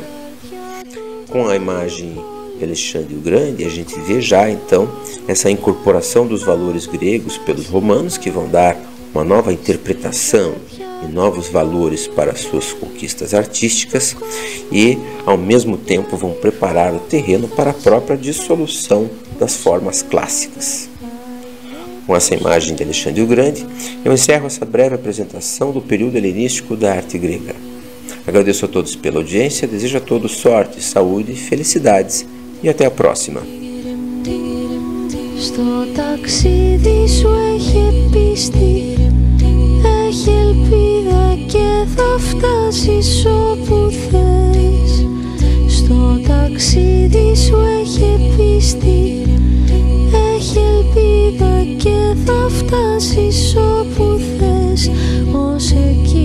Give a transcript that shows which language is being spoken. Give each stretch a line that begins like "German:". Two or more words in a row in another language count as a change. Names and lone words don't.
Portuguese: Com a imagem de Alexandre o Grande, a gente vê já então essa incorporação dos valores gregos pelos romanos, que vão dar uma nova interpretação e novos valores para as suas conquistas artísticas e, ao mesmo tempo, vão preparar o terreno para a própria dissolução das formas clássicas. Com essa imagem de Alexandre o Grande, eu encerro essa breve apresentação do período helenístico da arte grega. Agradeço a todos pela audiência, desejo a todos sorte, saúde, felicidades e até a próxima.
Greek: Στο ταξίδι σου έχει πίστη, έχει ελπίδα και θα φτάσεις όπου θες. Στο ταξίδι σου έχει πίστη, έχει ελπίδα και θα φτάσεις όπου θες.